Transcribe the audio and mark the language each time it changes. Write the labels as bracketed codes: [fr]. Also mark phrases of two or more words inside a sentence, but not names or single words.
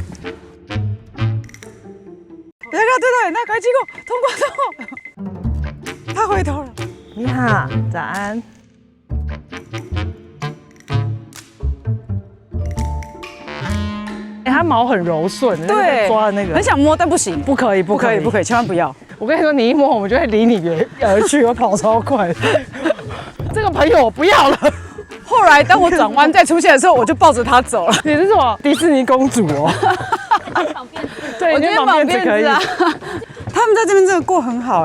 [zh] 对，那趕緊經過，通過。他回頭了。你好，早安。它毛很柔順，对，抓的那个很想摸，但不行，不可以，千萬不要！我跟你說，你一摸，我們就會離你而去，我跑超快。這個朋友我不要了。後來當我轉彎再出現的時候，我就抱着他走了。你是什麼迪士尼公主哦？對，我覺得綁辮子可以。他們在這邊真的過很好，